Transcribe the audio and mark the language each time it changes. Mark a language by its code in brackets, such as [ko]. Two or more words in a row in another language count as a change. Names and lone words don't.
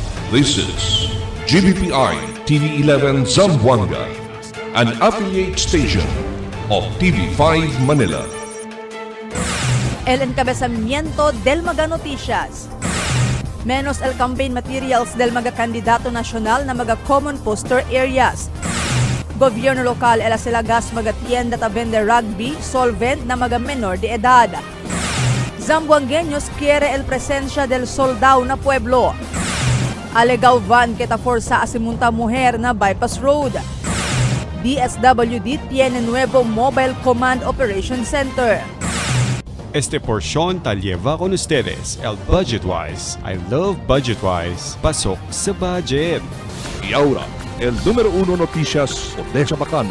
[en] This is GBPI TV11 Zamboanga, an affiliate station of TV5 Manila. [cbk] El encabezamiento del Maga Noticias. Menos el [en] campaign materials [cbk] del mga kandidato nasyonal na mga [en] common poster areas. [cbk] Gobyerno lokal el asilagas mga tienda ta vende rugby, solvent na mga menor de edad. Zamboangueños quiere el presencia del soldado na pueblo. Alegaw van que ta forza asimunta mujer na bypass road. DSWD tiene nuevo Mobile Command Operation Center. Este porción tal lleva con ustedes el Budgetwise. [en] I love Budgetwise. [tl] Pasok sa budget. [cbk] Y ahora, el número 1 noticias Odessa Bacano.